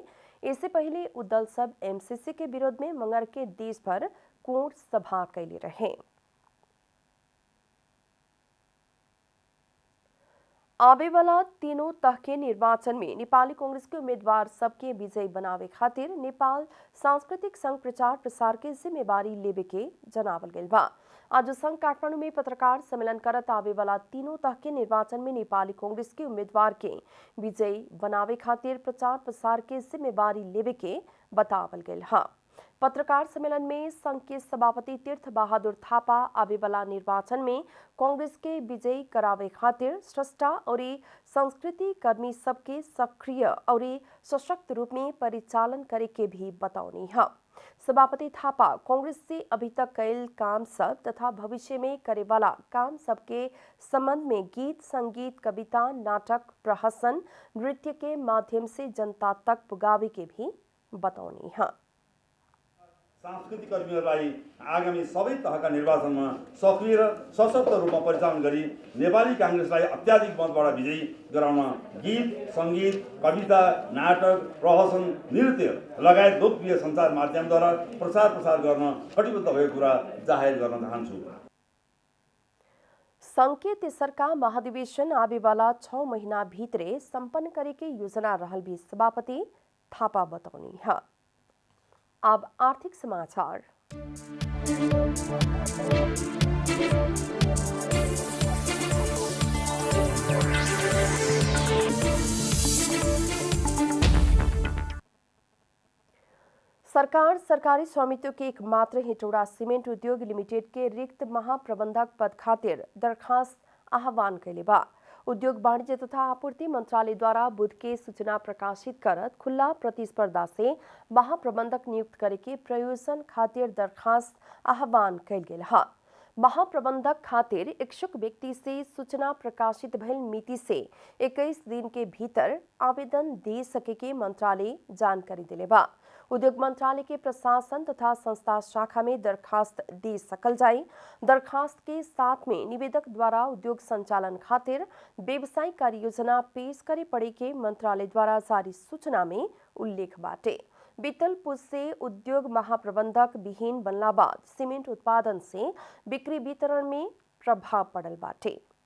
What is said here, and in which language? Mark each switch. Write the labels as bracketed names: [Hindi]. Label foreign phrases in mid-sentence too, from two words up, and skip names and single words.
[Bhojpuri] इससे पहले उ दल सब एमसीसी के विरोध में मंगर के देश भर कोर सभा कैले रहे। आवे वाला तीनों तह के निर्वाचन में नेपाली कांग्रेस के उम्मीदवार सबके विजयी बनावे खातिर नेपाल सांस्कृतिक संघ प्रचार प्रसार के जिम्मेवारी लेवे के जनावल गइल बा। आज संघ काठमांडू में पत्रकार सम्मेलन करत आवे वाला तीनों तह के निर्वाचन में नेपाली कांग्रेस के उम्मीदवार के विजयी बनावे खातिर प्रचार प्रसार के जिम्मेवारी लेवे के बतावल गइल हा। पत्रकार सम्मेलन में संघ के सभापति तीर्थ बहादुर थापा आवे वाला निर्वाचन में कांग्रेस के विजयी करावे खातिर स्रष्टा और संस्कृति कर्मी सबके सक्रिय और सशक्त रूप में परिचालन करे के भी बताउनी है। सभापति थापा कांग्रेस से अभी तक कैल काम सब तथा भविष्य में करे वाला काम सबके संबंध में गीत, संगीत, कविता, नाटक, प्रहसन, नृत्य के माध्यम से जनता तक पुगावे के भी बताउनी है। [Nepali] सांस्कृतिक कर्मीहरूलाई आगामी सबै तहका निर्वाचनमा सक्रिय र सशक्त रूपमा परिचालन गरी नेपाली कांग्रेसलाई अत्याधिक मतबाट विजयी गराउन गीत, संगीत, कविता, नाटक, प्रहसन, नृत्य लगायत लोकप्रिय सञ्चार माध्यमद्वारा प्रसार गर्न कटिबद्ध भएको कुरा जाहेर गर्न चाहन्छु। [Bhojpuri] संघ के तेसरका महाधिवेशन आवे वाला 6 महीना भीतरे संपन्न करे के योजना रहल भी सभापति थापा बताउनी है। अब आर्थिक समाचार। सरकार सरकारी स्वामित्व के एकमात्र हेटौडा सीमेंट उद्योग लिमिटेड के रिक्त महाप्रबंधक पद खातिर दरखास्त आह्वान कैले बा। उद्योग वाणिज्य तथा आपूर्ति मंत्रालय द्वारा बुध के सूचना प्रकाशित करत खुला प्रतिस्पर्धा से महाप्रबंधक नियुक्त करे के प्रयोजन खातिर दरखास्त आह्वान कैल गेल है। महाप्रबंधक खातिर इच्छुक व्यक्ति से सूचना प्रकाशित भइल मिति से 21 दिन के भीतर आवेदन दे सके के मंत्रालय जानकारी दिले बा। उद्योग मंत्रालय के प्रशासन तथा संस्था शाखा में दरखास्त दे सकल जाए। दरखास्त के साथ में निवेदक द्वारा उद्योग संचालन खातिर व्यवसायिक कार्य योजना पेश करे पड़े के मंत्रालय द्वारा जारी सूचना में उल्लेख बाटे। बीतल पुस से उद्योग महाप्रबंधक विहीन बनला बाद सीमेंट उत्पादन से बिक्री वितरण में प्रभाव पड़ल बाटे।